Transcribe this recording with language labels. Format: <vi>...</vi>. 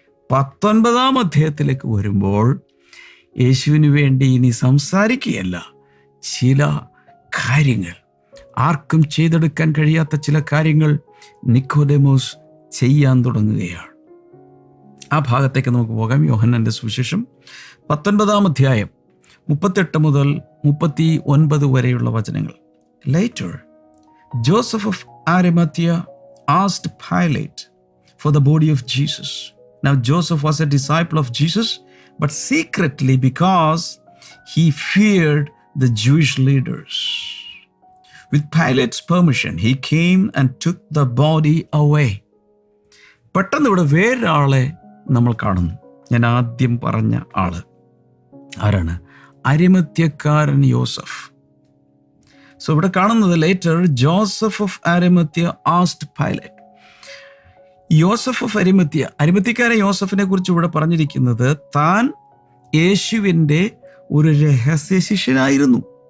<ml>19-ാം അധ്യായത്തിലേക്ക് വരുമ്പോൾ യേശുവിന് വേണ്ടി ഇനി സംസാരിക്കുകയല്ല, ചില കാര്യങ്ങൾ, ആർക്കും ചെയ്തെടുക്കാൻ കഴിയാത്ത ചില കാര്യങ്ങൾ നിക്കോദേമോസ് ചെയ്യാൻ തുടങ്ങുകയാണ്. ആ ഭാഗത്തേക്ക് നമുക്ക് പോകാം. യോഹന്നാന്റെ സുവിശേഷം 19-ാം അധ്യായം 38 മുതൽ 39 വരെയുള്ള വചനങ്ങൾ.</ml> <en>Later, Joseph of Arimathea asked Pilate for the body of Jesus. Now Joseph was a disciple of Jesus, but secretly because he feared the Jewish leaders. With Pilate's permission, he came and took the body away.</en> <ml>പെട്ടെന്ന് ഇവിടെ വേറൊരാളെ നമ്മൾ കാണുന്നു. ഞാൻ ആദ്യം പറഞ്ഞ ആള് ആരാണ്? അരിമത്യക്കാരൻ യോസഫ്. സോ ഇവിടെ കാണുന്നത്,</ml> <en>Later Joseph of Arimathea asked Pilate.</en> <ml>Joseph of അരിമത്യക്കാരൻ യോസഫിനെ കുറിച്ച് ഇവിടെ പറഞ്ഞിരിക്കുന്നത് താൻ യേശുവിൻ്റെ ഒരു രഹസ്യ ശിഷ്യനായിരുന്നു.</ml>